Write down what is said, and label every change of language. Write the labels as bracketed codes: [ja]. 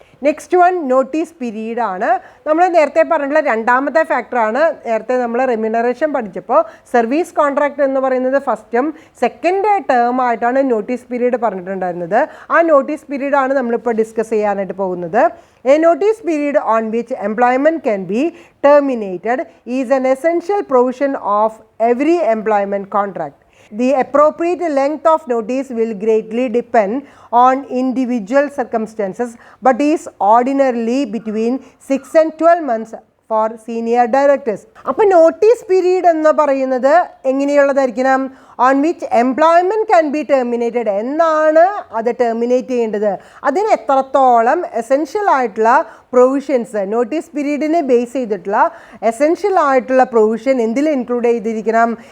[ml] Next one notice period ആണ്. നമ്മൾ നേരത്തെ പറഞ്ഞിട്ടുള്ള രണ്ടാമത്തെ ഫാക്ടറാണ്. നേരത്തെ നമ്മൾ റെമ്യൂണറേഷൻ പഠിച്ചപ്പോൾ സർവീസ് കോൺട്രാക്ട് എന്ന് പറയുന്നത് ഫസ്റ്റും സെക്കൻഡ് ടേം ആയിട്ടാണ് നോട്ടീസ് പീരീഡ് പറഞ്ഞിട്ടുണ്ടായിരുന്നത്. ആ നോട്ടീസ് പീരീഡാണ് നമ്മളിപ്പോൾ ഡിസ്കസ് ചെയ്യാനായിട്ട് പോകുന്നത്. [en] A notice period on which employment can be terminated is an essential provision of every employment contract. The appropriate length of notice will greatly depend on individual circumstances, but is ordinarily between 6 and 12 months for senior directors. [ml] അപ്പോൾ notice period എന്ന് പറയുന്നത് എങ്ങനെയുള്ളതായിരിക്കണം? [en] On which employment can be terminated. [ml] എന്നാണ് അത് terminate ചെയ്യേണ്ടത്, അതിന് എത്രത്തോളം essential ആയിട്ടുള്ള provisions, notice പീരീഡിനെ base ചെയ്തിട്ടുള്ള എസെൻഷ്യൽ ആയിട്ടുള്ള പ്രൊവിഷൻ എന്തിൽ ഇൻക്ലൂഡ് ചെയ്തിരിക്കണം?